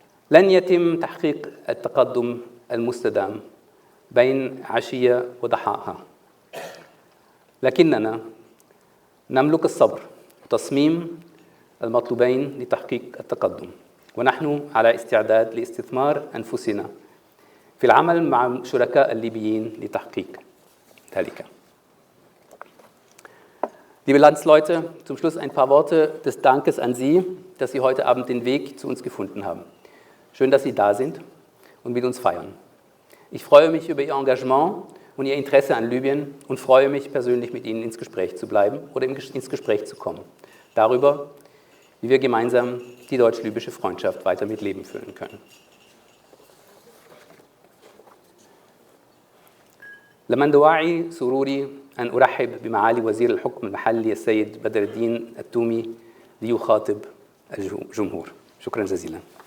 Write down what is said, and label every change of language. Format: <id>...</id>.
<ar>لن يتم تحقيق التقدم المستدام بين عشية وضحاها، لكننا نملك الصبر والتصميم المطلوبين لتحقيق التقدم، ونحن على استعداد لاستثمار أنفسنا في العمل مع شركاء الليبيين لتحقيق ذلك.</ar> <de>Liebe Landsleute, zum Schluss ein paar Worte des Dankes an Sie, dass Sie heute Abend den Weg zu uns gefunden haben. Schön, dass Sie da sind und mit uns feiern. Ich freue mich über Ihr Engagement und Ihr Interesse an Libyen und freue mich persönlich mit Ihnen ins Gespräch zu bleiben oder ins Gespräch zu kommen. Darüber, wie wir gemeinsam die deutsch-libysche Freundschaft weiter mit Leben füllen können.</de> <ar>لمن دواعي سروري أن أرحب بمعالي وزير الحكم المحلي السيد بدر الدين التومي ليخاطب الجمهور. شكرا جزيلا.</ar>